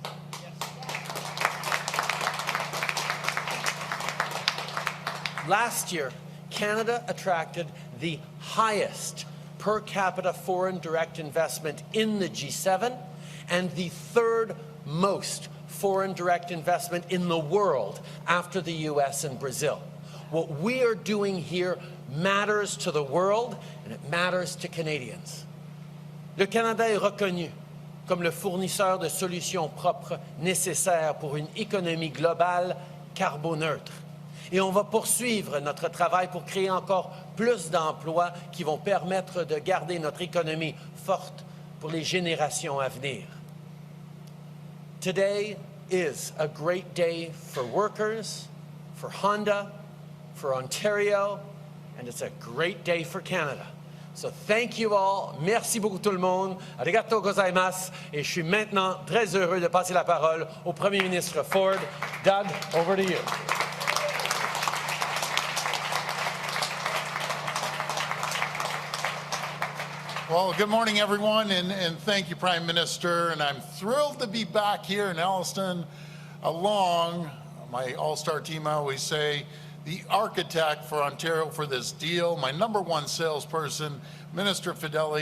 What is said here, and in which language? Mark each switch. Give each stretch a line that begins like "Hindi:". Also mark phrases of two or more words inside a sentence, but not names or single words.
English: Last year, Canada attracted the highest per capita foreign direct investment in the G7 and the 3rd most foreign direct investment in the world after the US and Brazil. What we are doing here matters to the world and it matters to Canadians.
French: Le Canada est reconnu comme le fournisseur de solutions propres nécessaires pour une économie globale carboneutre. Et on va poursuivre notre travail pour créer encore plus d'emplois qui vont permettre de garder notre économie forte pour les générations à venir.
English: Today is a great day for workers, for Honda, for Ontario, and it's a great day for Canada. So thank you all.
French: Merci beaucoup tout le monde.
Japanese: ありがとうございます.
French: Et je suis maintenant très heureux de passer la parole au Premier ministre Ford.
English: Doug, over to you. Well, good morning, everyone, and thank you, Prime Minister. And I'm thrilled to be back here in Alliston along my all-star team, I always say, the architect for Ontario for this deal, my #1 salesperson, Minister Fedeli.